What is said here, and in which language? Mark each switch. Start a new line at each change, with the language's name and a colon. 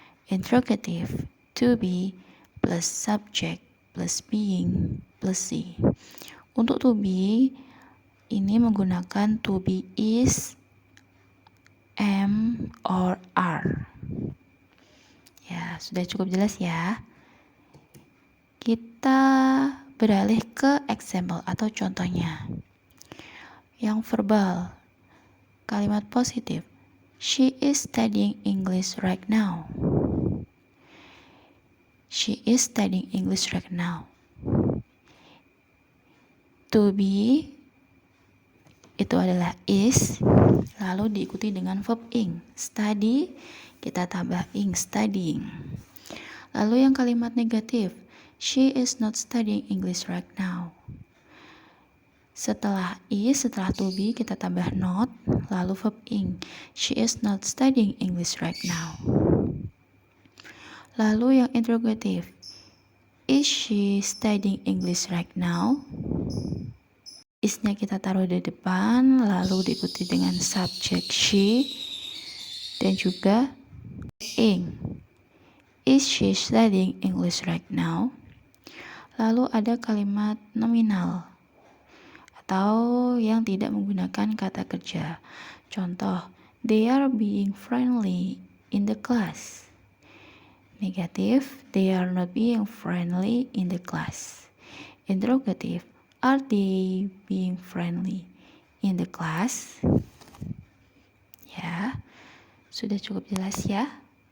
English: Interrogative, to be plus subject plus being plus see.
Indonesian: Untuk to be, ini menggunakan to be is, am, or are. Ya, sudah cukup jelas ya. Kita beralih ke example atau contohnya. Yang verbal, kalimat positif.
English: She is studying English right now. She is studying English right now.
Indonesian: To be itu adalah is, lalu diikuti dengan verb ing. Study, kita tambah ing, studying. Lalu yang kalimat negatif,
English: she is not studying English right now.
Indonesian: Setelah is, setelah to be, kita tambah not, lalu verb ing.
English: She is not studying English right now.
Indonesian: Lalu yang interrogative,
English: is she studying English right now?
Indonesian: Is-nya kita taruh di depan, lalu diikuti dengan subject she, dan juga ing.
English: Is she studying English right now?
Indonesian: Lalu ada kalimat nominal atau yang tidak menggunakan kata kerja.
English: Contoh, they are being friendly in the class. Negatif, they are not being friendly in the class. Interrogative, are they being friendly in the class?
Indonesian: Ya, sudah cukup jelas ya.